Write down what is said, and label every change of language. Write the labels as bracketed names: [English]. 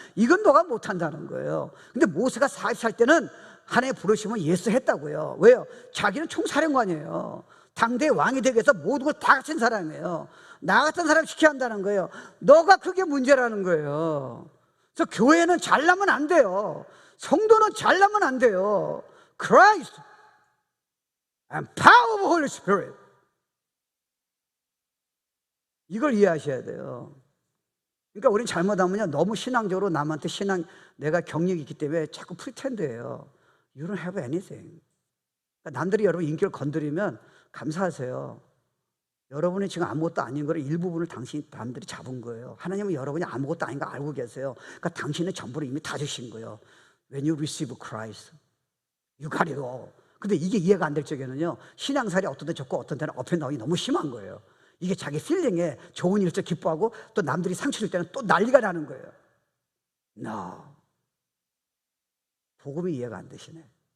[Korean] 이건 너가 못한다는 거예요. 근데 모세가 40살 때는 하나님 부르시면 예스 했다고요. 왜요? 자기는 총사령관이에요. 당대의 왕이 되기 위해서 모든 걸 다 갖춘 사람이에요. 나 같은 사람 시켜야 한다는 거예요. 너가 그게 문제라는 거예요. 그래서 교회는 잘나면 안 돼요. 성도는 잘나면 안 돼요. [English] Christ and power of Holy Spirit. [Korean] 이걸 이해하셔야 돼요. 그러니까 우리는 잘못하면요, 너무 신앙적으로 남한테 내가 경력이 있기 때문에 자꾸 프리텐드예요. [English] You don't have anything. [Korean] 그러니까 남들이 여러분 인격을 건드리면 감사하세요. 여러분이 지금 아무것도 아닌 거를 일부분을 남들이 잡은 거예요. 하나님은 여러분이 아무것도 아닌 거 알고 계세요. 그러니까 당신의 전부를 이미 다 주신 거예요. [English] When you receive Christ, you got it all. [Korean] 근데 이게 이해가 안 될 적에는요, 신앙살이 어떤 데 좋고 어떤 데는 업에 나오기 너무 심한 거예요. 이게 자기 필링에 좋은 일을 기뻐하고 또 남들이 상처 줄 때는 또 난리가 나는 거예요. [English] No. [Korean] 복음이 이해가 안 되시네.